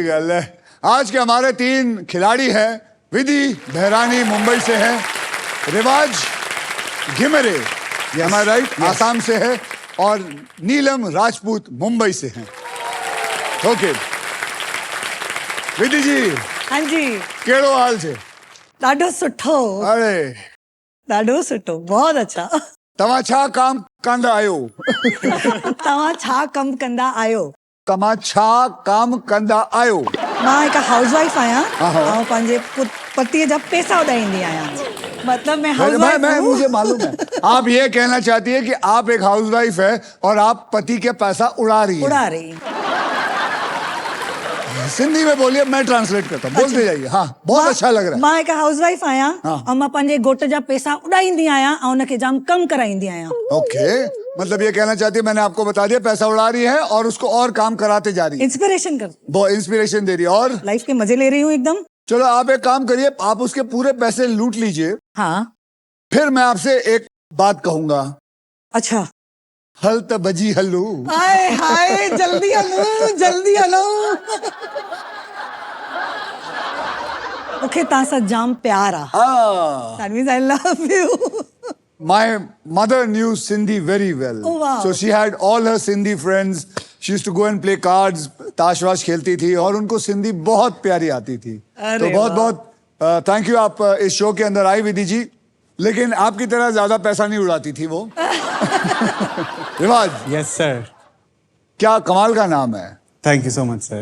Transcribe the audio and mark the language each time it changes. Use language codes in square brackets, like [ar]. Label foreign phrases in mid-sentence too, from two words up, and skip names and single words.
[hi] गल है। आज के हमारे 3 खिलाड़ी हैं। विधि बहरानी मुंबई से है, रिवाज घिमरे राइट आसाम से है, और नीलम राजपूत मुंबई से हैं। ओके विधि जी, हाँ जी, [sd] केड़ो हाल छे? ॾाढो सुठो, [hi] अरे [sd] ॾाढो सुठो, [hi] बहुत अच्छा। [sd] तव्हां छा काम कंदा आहियो? तव्हां छा कम कंदा आहियो? तव्हां छा काम कंदा आहियो? मां हिकु हाउसवाइफ आहियां [hi] हाँ। [sd] ऐं पंहिंजे पतीअ जा पैसा उॾाईंदी आहियां। [hi] मतलब मैं मैं हाउसवाइफ हूँ। मुझे मालूम है। आप ये कहना चाहती है कि आप एक हाउसवाइफ है और आप पति के पैसा उड़ा रही है। उड़ा रही। सिंधी में बोलिए, मैं ट्रांसलेट करता हूँ। बोलते जाइए। हाँ, बहुत अच्छा लग रहा है। [sd] मां हिकु हाउसवाइफ आहियां [hi] हाँ। [sd] ऐं मां पंहिंजे घोट जा पैसा उॾाईंदी आहियां ऐं उनखे जाम कम कराईंदी आहियां। [hi] ओके, मतलब ये कहना चाहती है, मैंने आपको बता दिया पैसा उड़ा रही है और उसको और काम कराते जा रही है। इंस्पिरेशन कर, वो इंस्पिरेशन दे रही है और लाइफ के मजे ले रही हूँ एकदम। चलो आप एक काम करिए, आप उसके पूरे पैसे लूट लीजिए, हाँ फिर मैं आपसे एक बात कहूंगा। अच्छा। [sd] हल त बजी हलू। हाय हाय, जल्दी हलो जल्दी हलो। मूंखे तव्हां सां जाम प्यार आहे। [en] That means I love you. My mother knew Sindhi very well. Oh, wow. So she had all her Sindhi friends. She used to go and play cards, [hi] ताश वाश खेलती थी और उनको सिंधी बहुत प्यारी आती थी। तो बहुत बहुत [en] thank you, [hi] आप इस शो के अंदर आई विधि जी। लेकिन आपकी तरह ज्यादा पैसा नहीं उड़ाती थी वो। रिवाज, [en] yes sir. [hi] क्या कमाल का नाम है। [en] thank you so much sir.